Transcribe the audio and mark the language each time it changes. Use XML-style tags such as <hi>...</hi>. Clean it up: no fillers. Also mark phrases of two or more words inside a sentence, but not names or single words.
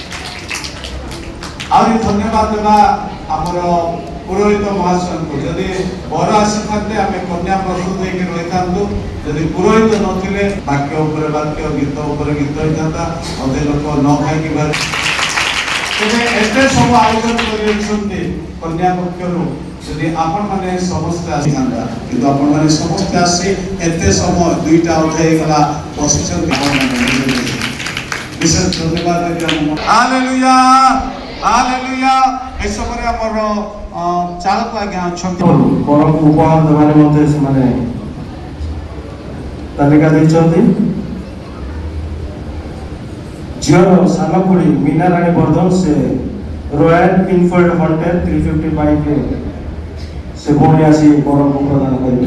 <or>ଆହୁରି ଧନ୍ୟବାଦ ଦେବା ଆମର ପୁରୋହିତ ମହାଶୟଙ୍କୁ ଯଦି ବର ଆସିଥାନ୍ତେ ଆମେ କନ୍ୟା ପ୍ରସ୍ତୁତ ହେଇକି ରହିଥାନ୍ତୁ ଯଦି ପୁରୋହିତ ନଥିଲେ ବାକ୍ୟ ଉପରେ ବାକ୍ୟ ଗୀତ ଉପରେ ଗୀତ ହେଇଥାନ୍ତା ଅଧେ ଲୋକ ନ ଖାଇକି ଏତେ ସବୁ ଆୟୋଜନ କରିଛନ୍ତି କନ୍ୟା ପକ୍ଷରୁ ଯଦି ଆପଣମାନେ ସମସ୍ତେ ଆସିଥାନ୍ତା କିନ୍ତୁ ଆପଣମାନେ ସମସ୍ତେ ଆସି ଏତେ ସମୟ 2ଟା ଅଧେ ହେଇଗଲା ବସିଛନ୍ତି</or> <bn>বিশেষ ধন্যবাদ হালেলুয়া হালেলুয়া</bn> <or>ଏସବରେ ଆମର ଚାଳକ ଆଜ୍ଞା ଅଛନ୍ତି ବରକୁ ଉପହାର ଦେବାରେ ମଧ୍ୟ ସେମାନେ ତାଲିକା ଦେଇଛନ୍ତି। ଝିଅର ସାନ ଖୁଡ଼ି ମୀନା ରାଣୀ ବର୍ଦ୍ଧନ ସେ ରୟାଲ କିଙ୍ଗଫୋର୍ଡ ହଣ୍ଟେଲ 355 ସେ ଭଉଣୀ ଆସି ବରକୁ ପ୍ରଦାନ କରିବେ।</or>